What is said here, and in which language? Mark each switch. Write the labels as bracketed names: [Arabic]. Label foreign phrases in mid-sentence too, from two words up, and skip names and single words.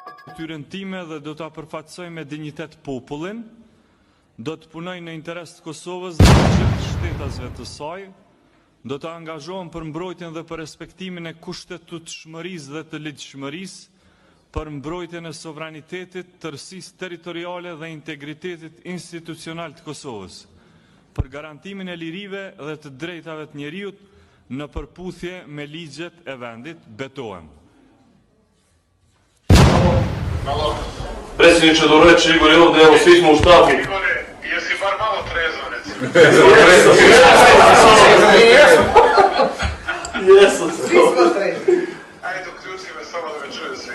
[Albanian] Tyrën time dhe do ta përfaqësoj me dinjitet popullin, do të punoj në interes të Kosovës dhe të gjithë shtetasve të saj, do të angazhohem për mbrojtjen dhe për respektimin e kushtetutshmërisë dhe të ligjshmërisë, për mbrojtjen e sovranitetit, tërësisë territoriale dhe integritetit institucional të Kosovës, për garantimin e lirive dhe të drejtave të njeriut në përputhje me ligjet e vendit. Betohem. [Serbian] Predsjedniče, dobro večer, Igor ovdje, evo svi smo u štabu. Igore, jesi bar malo trezvan, recimo? Jesam se. Svi smo trezni. Ajde, uključi me samo da me čuje svi.